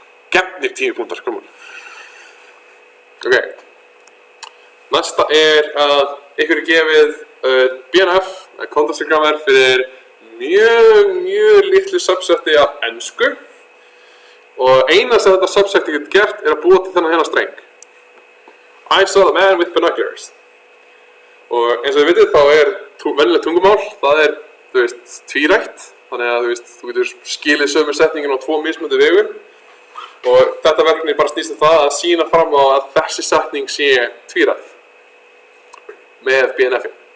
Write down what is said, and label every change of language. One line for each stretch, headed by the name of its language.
Icelandic: Gefnir 10 punktar, komur. Ok. Næsta er að ykkur er gefið BNF, context recovery, fyrir mjög litlu subseti af ensku. Og eina sem þetta subseti getur gert er að búa til þennan hérna streng.
English: I saw the man with binoculars.
Icelandic: Og eins og þið vitið þá er venjulegt tungumál, það er, þú veist, tvírætt. Þannig að, þú veist, þú getur skilið sömu setningin á 2 mismunandi vegu. Og þetta verkefni bara snýst það að sýna fram á að þessi setning sé tvírætt. Með BNF-i.